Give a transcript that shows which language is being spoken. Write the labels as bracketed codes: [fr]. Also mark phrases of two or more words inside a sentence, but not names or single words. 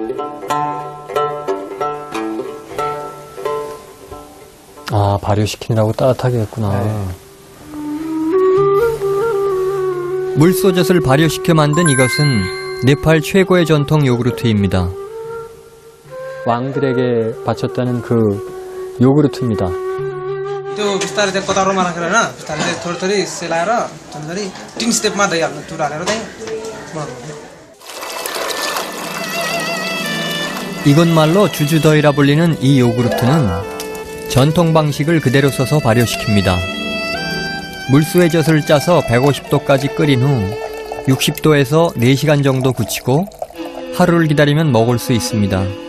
[ko] 아, 발효시키느라고 따뜻하게 했구나. 물소젖을 발효시켜 만든 이것은 네팔 최고의 전통 요구르트입니다. 왕들에게 바쳤다는 그 요구르트입니다. [ne] त्यो बिस्तारै चाहिँ कतारोमा राखेर हैन बिस्तारै चाहिँ थोरै सेलाएर थोरै टिन स्टेपमा दही हाल्नु टुर हालेर चाहिँ [ko] 이곳말로 주주더이라 불리는 이 요구르트는 전통 방식을 그대로 써서 발효시킵니다. 물수의 젖을 짜서 150도까지 끓인 후 60도에서 4시간 정도 굳히고 하루를 기다리면 먹을 수 있습니다.